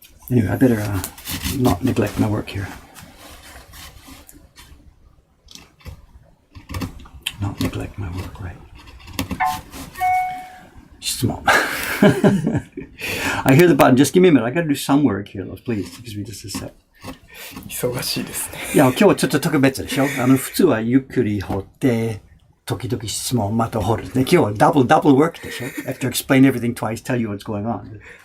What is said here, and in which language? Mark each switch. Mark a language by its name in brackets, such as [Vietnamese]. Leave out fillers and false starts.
[English] Anyway, I better not neglect my work here. Not neglect my work, right. 質問 I hear the button. Just give me a minute. I gotta do some work here, though, please. Excuse me just a sec. [Japanese] 忙しいですね。いや、今日はちょっと特別でしょ。普通はゆっくり掘って、時々質問をまた掘る。で、今日は [English] double work [Japanese] でしょ。 [English] I have to explain everything twice, tell you what's going on.